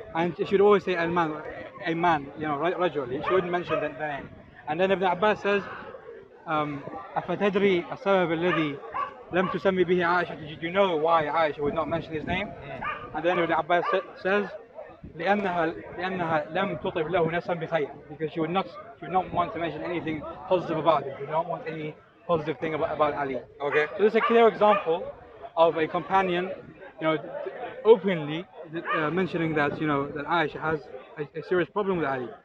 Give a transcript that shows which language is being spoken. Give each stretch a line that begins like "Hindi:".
English: And she would always say a man, رجل. She wouldn't mention the name. And then Ibn Abbas says,
Arabic: أفتدري السبب الذي لم تسمي به عائشة?
English: Did you know why Aisha would not mention his name? And then Ibn Abbas says,
Arabic: لأنها لم تطب له نفسا بخير,
English: because she would not want to mention anything positive about him. She would not want any positive thing about Ali. Okay. So this is a clear example of a companion, openly mentioning that that Aisha has a serious problem with Ali.